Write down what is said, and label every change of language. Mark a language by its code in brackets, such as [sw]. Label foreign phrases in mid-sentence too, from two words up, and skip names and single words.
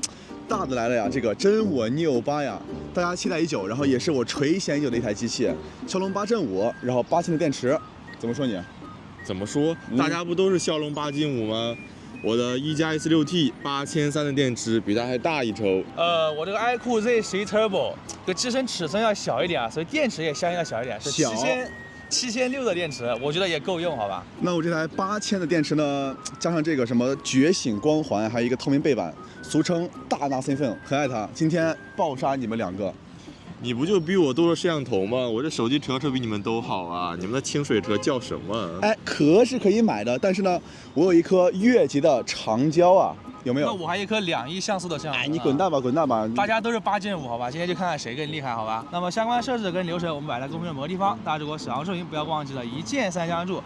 [zh] 大的来了呀，这个真我 Neo 8呀，大家期待已久，然后也是我垂涎已久的一台机器，骁龙8 Gen 5，然后8000的電池，怎麼說你？怎麼說？大家不都是驍龍8 Gen 5嗎？我的1+S6T 8300的電池比它還大一籌。我這個 iQOO Z11 Turbo 這個機身尺寸要小一點啊，所以電池也相應要小一點，是7600的電池，我覺得也夠用，好吧？那我這台8000的電池呢，加上這個什麼覺醒光環，還有一個透明背板，俗稱大拿興奮，很愛它。今天爆殺你們兩個。你不就比我多了攝像頭嗎？我這手機車比你們都好啊！你們的清水車叫什麼？哎，殼是可以買的，但是呢，我有一顆越級的長焦啊，有沒有？那我還有一顆2億像素的相機。哎，你滾蛋吧，滾蛋吧！大家都是8 Gen 5，好吧？今天就看看誰更厲害，好吧？那麼相關設置跟流程我們擺在公屏的某個地方，大家如果喜歡視頻，不要忘記了一鍵3關注。